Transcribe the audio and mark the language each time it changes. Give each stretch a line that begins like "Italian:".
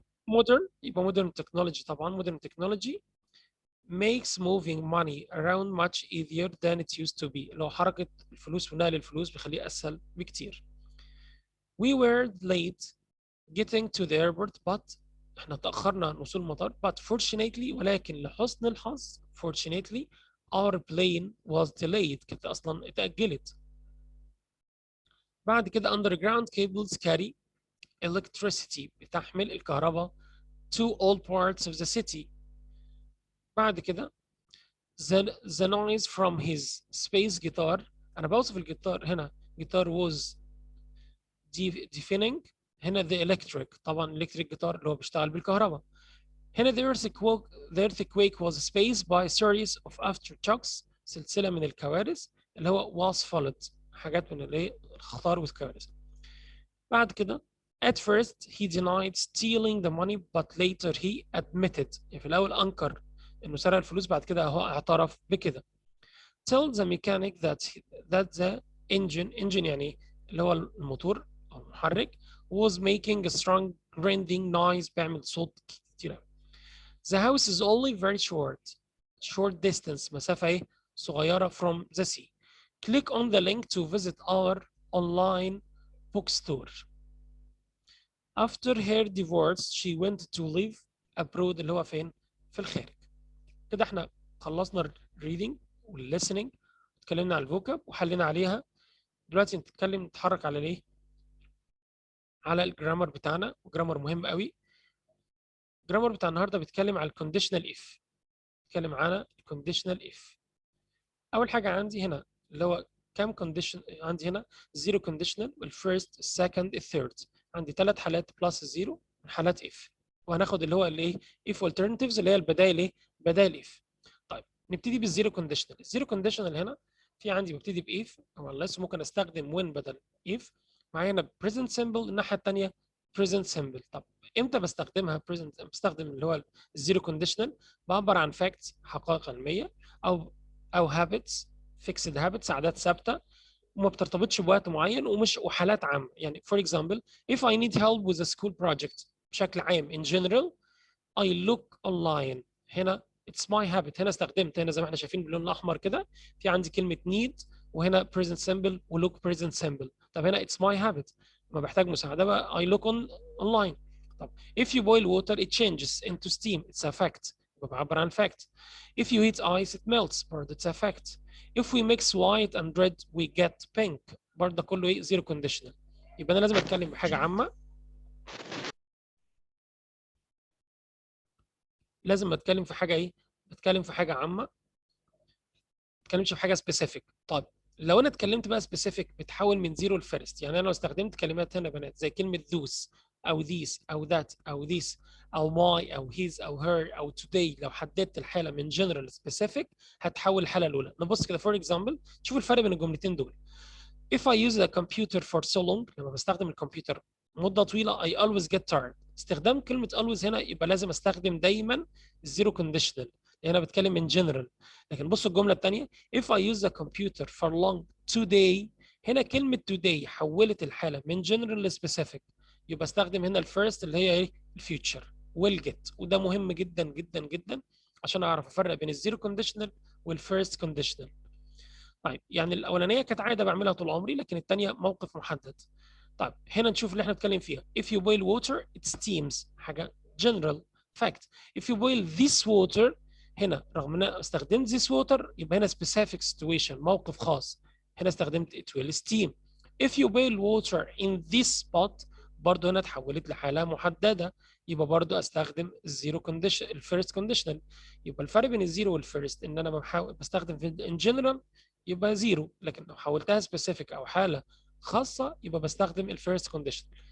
English: Modern
Arabic: يبقى
English: modern technology طبعا modern technology makes moving money around much easier than it used to be.
Arabic: لو حركة الفلوس ونقل الفلوس بيخليه أسهل بكتير.
English: We were late getting to the airport but
Arabic: احنا تأخرنا عن وصول المطار
English: but fortunately
Arabic: ولكن لحسن الحظ
English: fortunately our plane was delayed
Arabic: كانت أصلا اتأجلت. بعد كده
English: underground cables carry electricity
Arabic: بتحمل الكهرباء
English: to all parts of the city.
Arabic: بعد كده
English: the noise from his space guitar.
Arabic: أنا بوصف الجيتار هنا
English: guitar was deafening.
Arabic: هنا
English: the electric
Arabic: طبعا
English: electric guitar
Arabic: اللي هو بيشتغل بالكهرباء.
English: هنا the earthquake was spaced by a series of aftershocks
Arabic: سلسلة من الكوارث اللي هو
English: was followed
Arabic: حاجات من اللي الخطر والكوارث.
English: بعد كده at first he denied stealing the money but later he admitted.
Arabic: يعني في الأول أنكر إنه سرق الفلوس بعد كده هو اعترف بكده.
English: tell the mechanic that the engine
Arabic: يعني اللي هو الموتور أو المحرك
English: was making a strong grinding noise
Arabic: بيعمل صوت كتير.
English: The house is only very short distance
Arabic: مسافة صغيرة
English: from the sea. Click on the link to visit our online bookstore. After her divorce she went to live abroad
Arabic: اللي هو فين؟ في الخارج. كده احنا خلصنا الريدنج والlistening اتكلمنا على الفوكاب وحلينا عليها. دلوقتي نتحرك على الايه؟ على الجرامر بتاعنا، وجرامر مهم قوي. الجرامر بتاع النهارده بيتكلم على الكونديشنال اف. بيتكلم على الكونديشنال اف. اول حاجه عندي هنا اللي هو كام كونديشن عندي هنا؟ زيرو كونديشنال والفيرست السكند الثيرد. عندي 3 حالات بلس الزيرو من حالات اف، وهناخد اللي هو الايه؟ اف alternatives اللي هي البدائل ايه؟ بدائل اف. طيب نبتدي بالزيرو كونديشنال. الزيرو كونديشنال هنا في عندي ببتدي باف او unless، ممكن استخدم وين بدل اف. معايا هنا
English: present simple،
Arabic: الناحيه الثانيه present simple. طب امتى بستخدمها present؟ بستخدم اللي هو الزيرو كونديشنال، بعبر عن facts حقائق علميه، او habits
English: fixed habits
Arabic: عادات ثابته، وما بترتبطش بوقت معين، وحالات عامه.
English: يعني for example if I need help with a school project
Arabic: بشكل عام
English: in general I look online. هنا it's my habit.
Arabic: هنا استخدمت، هنا زي ما احنا شايفين باللون الاحمر كده في عندي كلمه need، وهنا
English: present simple
Arabic: وlook present simple. طب هنا
English: it's my habit،
Arabic: ما بحتاج مساعده بقى
English: I look online. طب if you boil water it changes into steam it's a fact،
Arabic: بعبر عن
English: fact. if you heat ice it melts برضه it's a fact. if we mix white and red we get pink
Arabic: برضه كله ايه؟
English: zero conditional.
Arabic: يبقى انا لازم اتكلم بحاجه عامه، لازم اتكلم في حاجه ايه؟ بتكلم في حاجه عامه، ما اتكلمش في حاجه سبيسيفيك. طيب لو انا اتكلمت بقى سبيسيفيك بتحول من زيرو لفيرست. يعني انا لو استخدمت كلمات هنا بنات زي كلمه ذوس او ذيس او ذات او ذيس او ماي او هيز او هير او توداي، لو حددت الحاله من جنرال سبيسيفيك هتحول الحاله الاولى. نبص كده فور اكزامبل، شوف الفرق بين الجملتين دول.
English: If I use the computer for so long،
Arabic: لما بستخدم الكمبيوتر مدة طويلة
English: I always get tired.
Arabic: استخدام كلمة always هنا يبقى لازم استخدم دايما الزيرو كونديشنال، لأن أنا بتكلم
English: in general.
Arabic: لكن بصوا الجملة الثانية
English: if I use the computer for long today،
Arabic: هنا كلمة today حولت الحالة من general ل specific، يبقى استخدم هنا الفيرست اللي هي ايه؟ الفيوتشر
English: will get.
Arabic: وده مهم جدا جدا جدا عشان أعرف أفرق بين الزيرو كونديشنال والفيرست كونديشنال. طيب يعني الاولانيه كانت عاده بعملها طول عمري، لكن الثانيه موقف محدد. طيب هنا نشوف اللي احنا بنتكلم فيها.
English: if you boil water it steams، حاجه general fact. if you boil this water،
Arabic: هنا رغم ان انا استخدمت
English: this water يبقى هنا specific situation
Arabic: موقف خاص، هنا استخدمت
English: it will steam. if you boil water in this pot،
Arabic: برضه هنا اتحولت لحاله محدده، يبقى برضه استخدم الزيرو كونديشن الفيرست كونديشنال. يبقى الفرق بين الزيرو والفيرست ان انا بستخدم في ان جنرال يبقى زيرو، لكن لو حولتها سبيسيفيك او حاله خاصه يبقى بستخدم الفيرست كونديشن.